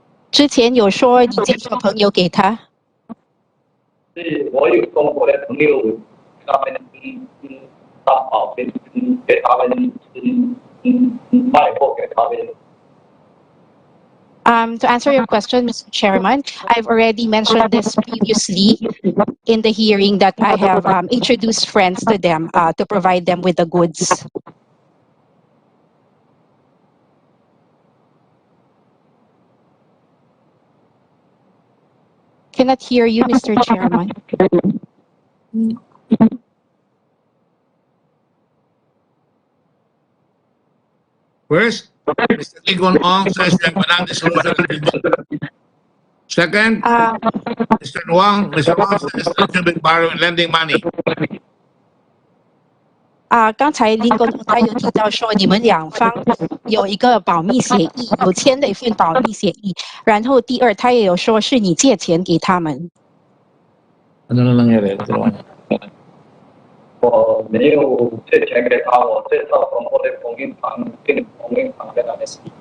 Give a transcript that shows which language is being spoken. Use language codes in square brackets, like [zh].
[zh] 之前有说你介绍朋友给他。是我有中国的朋友。他们担保给他们卖货给他们。 [en] To answer your question, Mr. Chairman, I've already mentioned this previously in the hearing that I have introduced friends to them to provide them with the goods. Cannot hear you, Mr. Chairman. First, Mr. Lincoln Ong says you have a non-disclosure agreement. Second, Mr. Wang says that you've been borrowing, lending money. [zh] 刚才林根他有提到说你们两方有一个保密协议，有签了一份保密协议。然后第二，他也有说是你借钱给他们。 [tl] Ano na nangyari? [zh] 我没有借钱给他，我介绍中国的供应商，跟供应商跟他们是。